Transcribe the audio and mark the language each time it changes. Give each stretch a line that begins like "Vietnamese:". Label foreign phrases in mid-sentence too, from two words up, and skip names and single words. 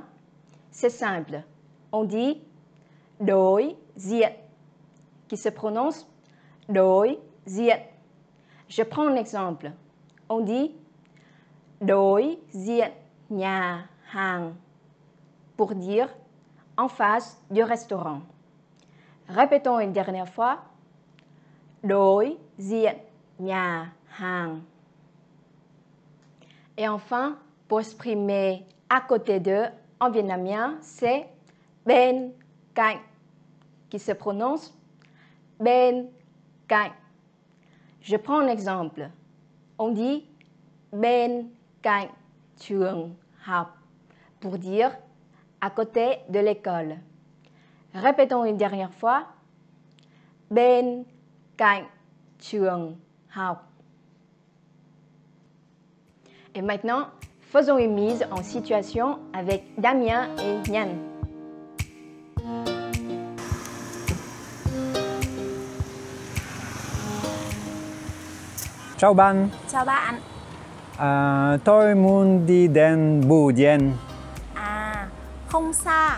French: C'est simple. On dit
Vietnamese: đối diện,
French: qui se prononce
Vietnamese: đối diện.
French: Je prends un exemple. On dit
Vietnamese: đối diện nhà hàng
French: pour dire en face du restaurant. Répétons une dernière fois.
Vietnamese: Đối diện nhà hàng.
French: Et enfin, pour exprimer à côté de en vietnamien, c'est
Vietnamese: bên cạnh,
French: qui se prononce
Vietnamese: bên cạnh.
French: Je prends un exemple. On dit
Vietnamese: bên cạnh trường học
French: pour dire à côté de l'école. Répétons une dernière fois.
Vietnamese: Bên cạnh trường học.
French: Et maintenant, faisons une mise en situation avec Damien et Nhan.
Vietnamese: Chào bạn. Chào bạn. Tôi muốn đi đến Bưu Điện. Không xa.